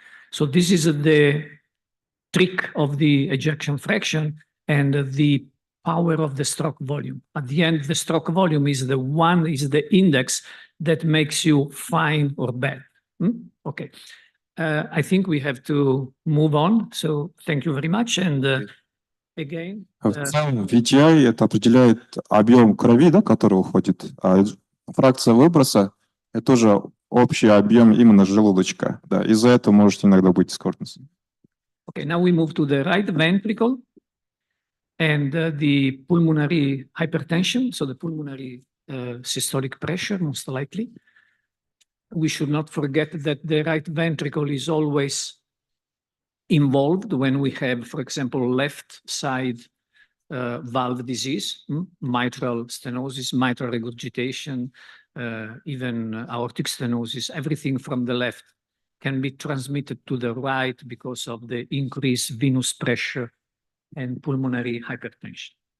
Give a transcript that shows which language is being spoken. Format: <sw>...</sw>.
<en>So this is the trick of the ejection fraction and the power of the stroke volume. At the end, the stroke volume is the index that makes you fine or bad. Okay. I think we have to move on. So thank you very much. And again.</en> <ru>В целом, VTI это определяет объем крови, да, который уходит, а фракция выброса это тоже общий объем именно желудочка. Да, из-за этого может иногда быть скорбность.</ru> <en>Okay, now we move to the right ventricle and the pulmonary hypertension, so the pulmonary systolic pressure, most likely. We should not forget that the right ventricle is always involved when we have, for example, left side valve disease, mitral stenosis, mitral regurgitation, even aortic stenosis, everything from the left can be transmitted to the right because of the increased venous pressure and pulmonary hypertension.</en>